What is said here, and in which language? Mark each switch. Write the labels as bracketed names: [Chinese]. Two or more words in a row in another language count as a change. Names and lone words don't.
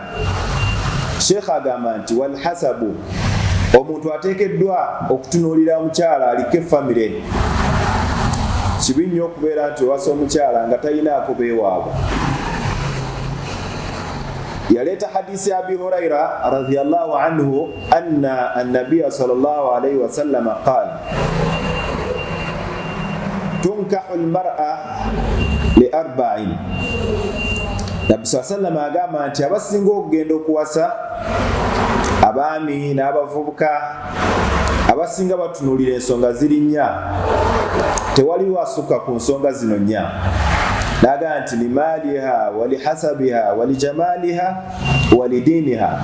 [Ganda] Sheikh agamba nti [Arabic] والحسب, [Ganda] omuntu ateekeddwa okutunuulira omukyala aliko famire. Kibi nnyo okubeera nti owasa omukyala nga talinaako beewaabwe. Yaleeta hadisi ya Abi Huraira [Arabic] رضي الله عنه أن النبي صلى الله عليه وسلم قال تنكح المرأة لأربع. [Ganda] Nabi sallallahu agamba nti abasinga okugenda okuwasa, abaami n'abavubuka, abasinga batunuulira ensonga ziri nnya, tewaliwo asukka ku nsonga zino nnya. N'agamba nti [Arabic] لمالها ولحسبها ولجمالها ولدينها.